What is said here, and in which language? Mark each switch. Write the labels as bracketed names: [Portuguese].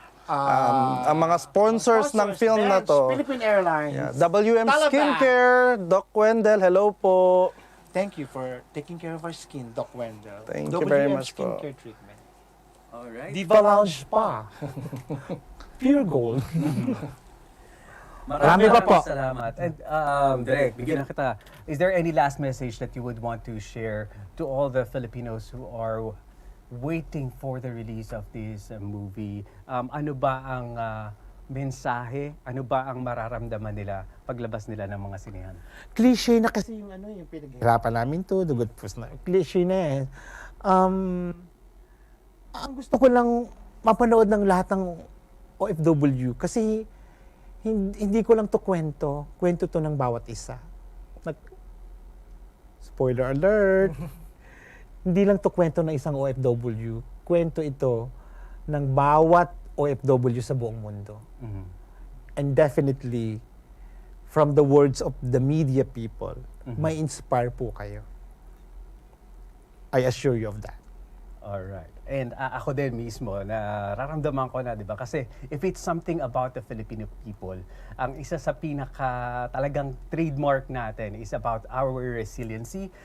[Filipino] Ang mga sponsors ng film na to. Philippine Airlines. Yeah, WM Talabat. [English] Skincare, Doc Wendell, hello po. Thank you for taking care of our skin, Doc Wendell. Thank you very much po. Skincare treatment. Alright. [Filipino] Diva Lounge Spa. Pure gold. Marami pa po. Salamat. And Direk, bigyan na kita. [English] Is there any last message that you would want to share to all the Filipinos who are waiting for the release of this movie? [Filipino] Ano ba ang mensahe? Ano ba ang mararamdaman nila paglabas nila ng mga sinehan? Cliche na kasi yung ano, yung pinaghirapan namin to, dugot pus na. Cliche na eh. Ang gusto ko lang mapanood ng lahat ng OFW kasi hindi ko lang to kwento to ng bawat isa. [English] Spoiler alert! [Filipino] Hindi lang to kwento ng isang OFW. Kwento ito ng bawat OFW sa buong mundo. Mhm. [English] And definitely, from the words of the media people, [Filipino] may inspire po kayo. [English] I assure you of that. [Filipino] Alright. And ako din mismo, nararamdaman ko na, di ba? [English] Kasi if it's something about the Filipino people, [Filipino] ang isa sa pinaka talagang trademark natin [English] is about our resiliency.